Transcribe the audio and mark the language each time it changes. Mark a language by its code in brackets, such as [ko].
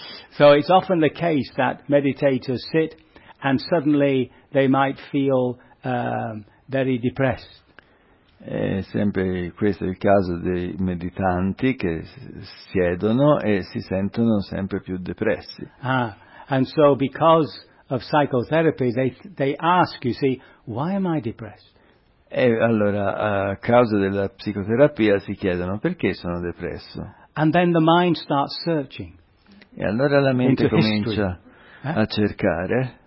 [en] So it's often the case that meditators sit and suddenly they might feel very depressed. [it] È sempre questo il caso dei meditanti che siedono e si sentono sempre più depressi. Ah. [en] And so because of psychotherapy, they ask, you see, why am I depressed? [it] E allora, a causa della psicoterapia, si chiedono perché sono depresso. [en] And then the mind starts searching. [it] E allora la mente comincia a cercare.